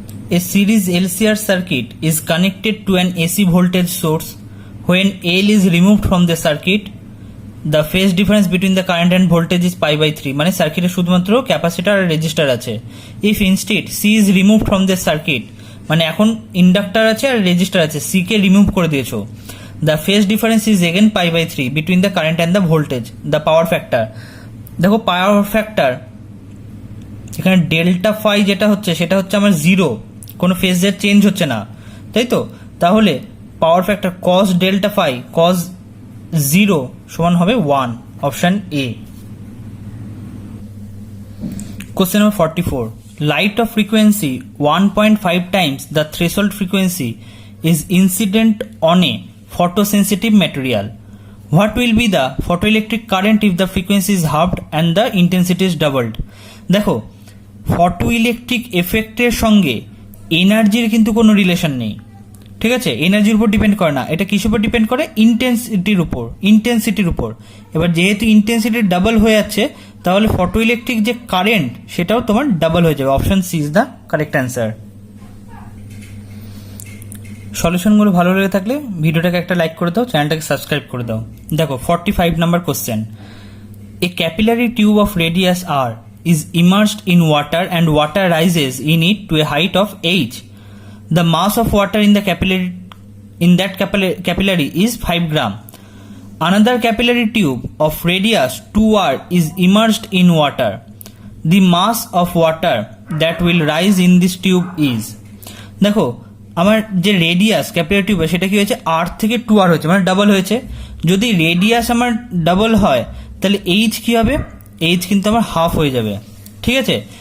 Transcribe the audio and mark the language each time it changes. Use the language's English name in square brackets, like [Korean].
[English] A series LCR circuit is connected to an AC voltage source. When L is removed from the circuit, the phase difference between the current and voltage is pi/3. [Bangla] মানে সার্কিটে শুধুমাত্র capacitor আর register আছে। [English] If instead C is removed from the circuit, [Bangla] মানে এখন inductor আছে আর register আছে, C কে remove করে দিয়েছো, [English] the phase difference is again pi/3 between the current and the voltage. [Bangla] The power factor, দেখো পাওয়ার ফ্যাক্টর এখানে delta phi যেটা হচ্ছে সেটা হচ্ছে আমার 0, কোনো ফেজের চেঞ্জ হচ্ছে না, তাই তো। তাহলে power factor cos delta phi cos 0 সমান হবে 1, option A. [English] Question number 44, light of frequency 1.5 times the threshold frequency is incident on a photosensitive material. What will be the photoelectric current if the frequency is halved and the intensity is doubled? [Bangla] দেখো photo electric এফেক্টের সঙ্গে এনার্জির কিন্তু কোনো relation নেই, ঠিক আছে, এনার্জির উপর ডিপেন্ড করে না, এটা কিসের উপর ডিপেন্ড করে, ইন্টেন্সিটির উপর। এবার যেহেতু ইন্টেন্সিটি ডাবল হয়ে যাচ্ছে, তাহলে ফটো ইলেকট্রিক যে কারেন্ট সেটাও তোমার ডাবল হয়ে যাবে। [English] Option C is the correct answer. [Bangla] সলিউশনগুলো ভালো লেগে থাকলে ভিডিওটাকে একটা লাইক করে দাও, চ্যানেলটাকে সাবস্ক্রাইব করে দাও। দেখো [English] 45 number question, a capillary tube of radius r is immersed in water and water rises in it to a height of h. The mass of water in that capillary is 5 gram. Another capillary tube of radius 2r is immersed in water. The mass of water that will rise in this tube is, [Bangla] দেখো আমার যে radius capillary টিউবে সেটা কি হয়েছে, r থেকে 2r হয়েছে, মানে ডাবল হয়েছে। যদি রেডিয়াস আমার ডাবল হয় তাহলে h কি হবে, এইচ কিন্তু আমার হাফ হয়ে যাবে, ঠিক আছে।